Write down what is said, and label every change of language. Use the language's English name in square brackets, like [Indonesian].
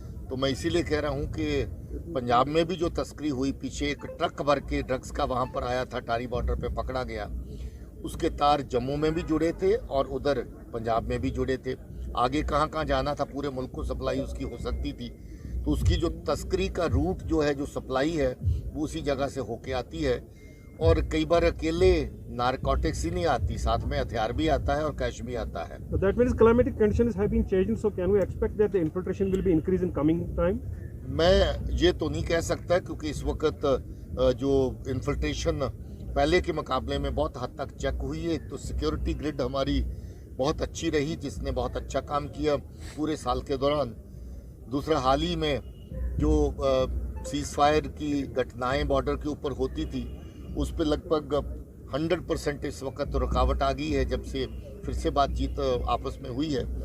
[Hindi] तो मैं इसीलिए कह रहा हूँ कि पंजाब में भी जो तस्करी हुई, पीछे एक ट्रक भर के ड्रग्स का वहाँ पर आया था, टारी बॉर्डर पे पकड़ा गया, उसके तार जम्मू में भी जुड़े थे और उधर पंजाब में भी जुड़े थे। आगे कहाँ कहाँ जाना था, पूरे मुल्क को सप्लाई उसकी हो सकती थी। तो उसकी जो तस्करी का रूट जो है, जो सप्लाई है, वो उसी जगह से होके आती है। और कई बार अकेले नारकोटिक्स ही नहीं आती, साथ में हथियार भी आता है और कैश भी आता है। [English] So that means climatic conditions have been changing, so can we expect that the infiltration will be increased in coming time? [Hindi] मैं ये तो नहीं कह सकता, क्योंकि इस वक्त जो इन्फिल्ट्रेशन पहले के मुकाबले में बहुत हद तक चेक हुई है। एक तो सिक्योरिटी ग्रिड हमारी बहुत अच्छी रही, जिसने बहुत अच्छा काम किया पूरे साल के दौरान। दूसरा, हाल ही में जो सीज फायर की घटनाएं बॉर्डर के ऊपर होती थी, उस पर लगभग 100% इस वक्त रुकावट आ गई है, जब से फिर से बातचीत आपस में हुई है।